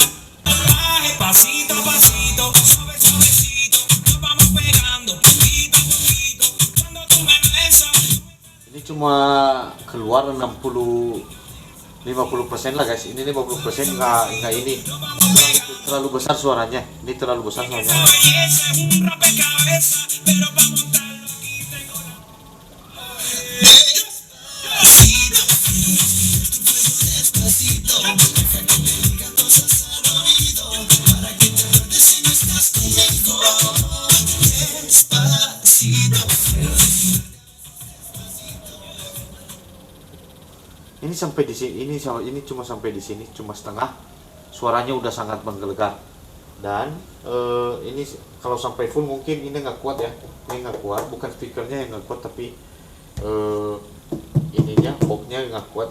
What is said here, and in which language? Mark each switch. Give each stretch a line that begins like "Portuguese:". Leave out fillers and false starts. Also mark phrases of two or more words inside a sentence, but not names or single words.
Spanish: Baje pasito a pasito, suave suavecito, nos vamos pegando poquito a poquito. Cuando tú me besas.
Indonesian: Ini cuma keluar 50% lah guys. Ini 50% nggak ini terlalu besar suaranya. Ini terlalu besar
Spanish: Esa
Indonesian: suaranya.
Spanish: belleza es un rompecabezas, pero para montarlo aquí tengo la. Despacito, despacito, deja que te diga cosas al oído, para que te acuerdes si no estás conmigo. Despacito.
Indonesian: Ini sampai di sini, ini cuma sampai di sini, cuma setengah. Suaranya udah sangat menggelegar. Dan ini kalau sampai full mungkin ini nggak kuat ya. Ini nggak kuat, bukan speakernya yang nggak kuat, tapi ininya boxnya nggak kuat.